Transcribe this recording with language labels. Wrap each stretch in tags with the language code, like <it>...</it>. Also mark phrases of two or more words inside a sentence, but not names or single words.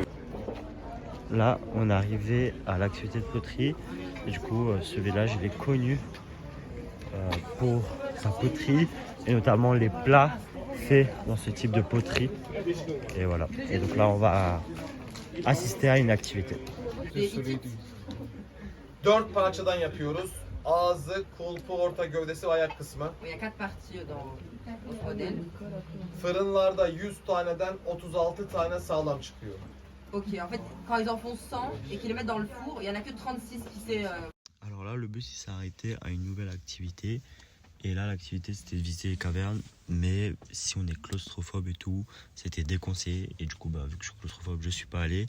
<fr>Là, on est arrivé à l'activité de poterie. Et du coup, ce village, il est connu pour sa poterie et notamment les plats faits dans ce type de poterie. Et voilà. Et donc là, on va assister à une activité.</fr> <tr>4 parçadan yapıyoruz. Ağzı, kulpu, orta gövdesi ve ayak kısmı.</tr> <fr>Il y a 4 parties dans ce modèle.</fr> <tr>Fırınlarda 100 taneden 36 tane sağlam çıkıyor.</tr> <fr>Ok, en fait, quand ils en font 100 et qu'ils les mettent dans le four, il n'y en a que 36 qui s'est... Alors là, le bus il s'est arrêté à une nouvelle activité. Et là, l'activité c'était de visiter les cavernes. Mais si on est claustrophobe et tout, c'était déconseillé. Et du coup, vu que je suis claustrophobe, je suis pas allé.</fr>